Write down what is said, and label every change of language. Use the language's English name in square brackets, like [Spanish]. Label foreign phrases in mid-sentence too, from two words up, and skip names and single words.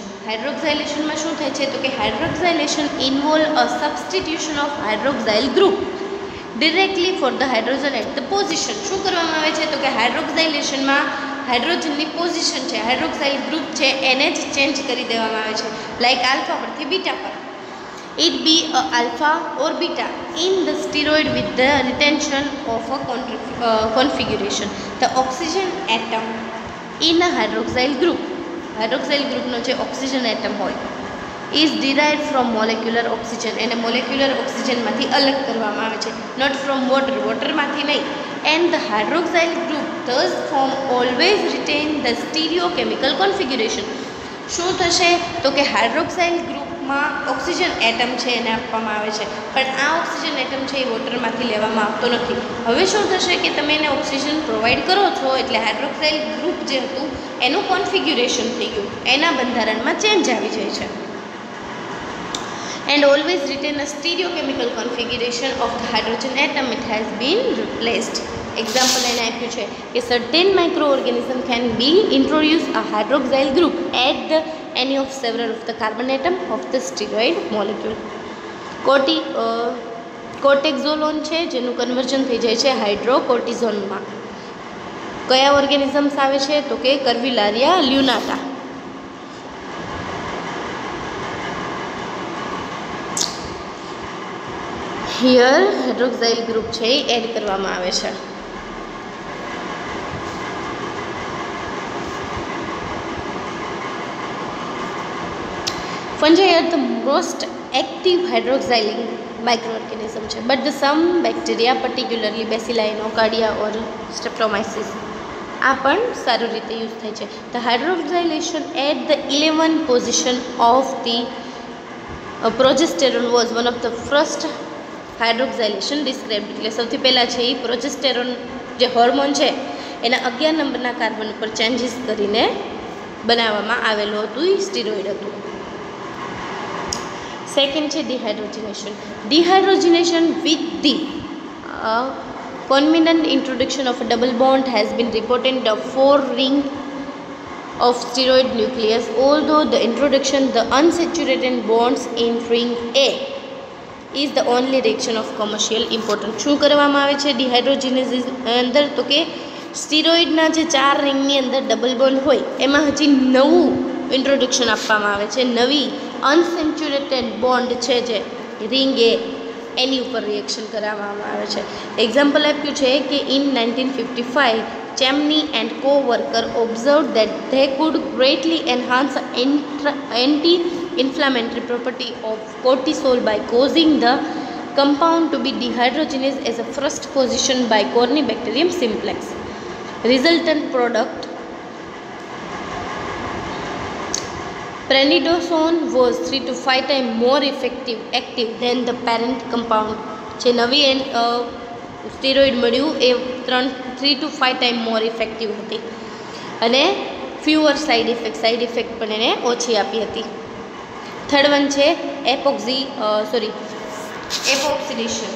[Gujarati] હાઇડ્રોક્સાઇલેશનમાં શું થાય છે તો કે [English] hydroxylation involve a substitution of hydroxyl group directly for the hydrogen at the position. [Gujarati] શું કરવામાં આવે છે તો કે હાઇડ્રોક્સાઇલેશનમાં હાઇડ્રોજનની પોઝિશન છે, [English] hydroxyl group [Gujarati] છે એને જ ચેન્જ કરી દેવામાં આવે છે, [English] like alpha [Gujarati] પરથી બીટા પર. [English] It be a alpha or beta in the steroid with the retention of a configuration. The oxygen atom in a hydroxyl group [Gujarati] નો જે ઓક્સિજન એટમ હોય [English] is derived from molecular oxygen. [Gujarati] એને મોલેક્યુલર ઓક્સિજનમાંથી અલગ કરવામાં આવે છે, [English] not from [Gujarati] વોટરમાંથી નહીં. [English] And the hydroxyl group thus form always retain the stereochemical configuration. [Gujarati] શું થશે તો કે હાઇડ્રોક્સાઇલ ગ્રુપમાં [English] oxygen atom [Gujarati] છે એને આપવામાં આવે છે, પણ આ [English] oxygen atom [Gujarati] છે એ વોટરમાંથી લેવામાં આવતો નથી. હવે શું થશે કે તમે એને [English] oxygen provide [Gujarati] કરો છો એટલે [English] hydroxyl group [Gujarati] જે હતું એનું કોન્ફિગ્યુરેશન થઈ ગયું, એના બંધારણમાં ચેન્જ આવી જાય છે. [English] And always retain a stereochemical configuration of the hydrogen atom it has been replaced. Example [Gujarati] એને આપ્યું છે કે [English] certain microorganism can be introduce a hydroxyl group at the any of several of the carbon atom of the steroid molecule. [Gujarati] કોર્ટેક્ઝોલોન છે જેનું કન્વર્ઝન થઈ જાય છે હાઇડ્રોકોર્ટિઝોનમાં. કયા ઓર્ગેનિઝમ્સ આવે છે તો કે કર્વિલારિયા લ્યુનાટા. [English] here hydroxyl group [Gujarati] છે એ એડ કરવામાં આવે છે. [English] Fungi are the most active hydroxyling microorganism છે, but the some bacteria particularly Bacilli, Nocardia or Streptomyces [Gujarati] આ પણ સારી રીતે યુઝ થાય છે. [English] The hydroxylation at the 11 position of the progesterone was one of the first hydroxylation described. [Gujarati] એટલે સૌથી પહેલાં છે એ પ્રોજેસ્ટેરોન જે હોર્મોન છે એના 11 નંબરના કાર્બન ઉપર ચેન્જીસ કરીને બનાવવામાં આવેલું હતું, એ સ્ટીરોઇડ હતું. સેકન્ડ છે ડિહાઇડ્રોજનેશન. [English] dehydrogenation with the convenient introduction of a double bond has been reported in the 4 ring of steroid nucleus, although the introduction the unsaturated bonds in ring A is the only reaction of commercial importance. [Gujarati] શું કરવામાં આવે છે ડિહાઇડ્રોજનેસિસ અંદર તો કે સ્ટીરોઇડના જે 4 રિંગની અંદર ડબલ બોન્ડ હોય એમાં હજી નવું ઇન્ટ્રોડક્શન આપવામાં આવે છે, નવી અનસેચ્યુરેટેડ બોન્ડ છે જે રિંગ એ એની ઉપર રિએક્શન કરાવવામાં આવે છે. એક્ઝામ્પલ આપ્યું છે કે [English] in 1955 Chemnie and co worker observe that they could greatly enhance anti-inflammatory property of cortisol by causing the compound to be dehydrogenased as a first position by Corynebacterium simplex. Resultant product prednisone was 3 to 5 times more active than the parent compound. [Gujarati] જે નવી સ્ટીરોઇડ મળ્યું એ [English] 3 to 5 times more effective [Gujarati] હતી અને [English] fewer side effect [Gujarati] પણ એને ઓછી આપી હતી. [English] third one [Gujarati] છે એપોક્સિડેશન.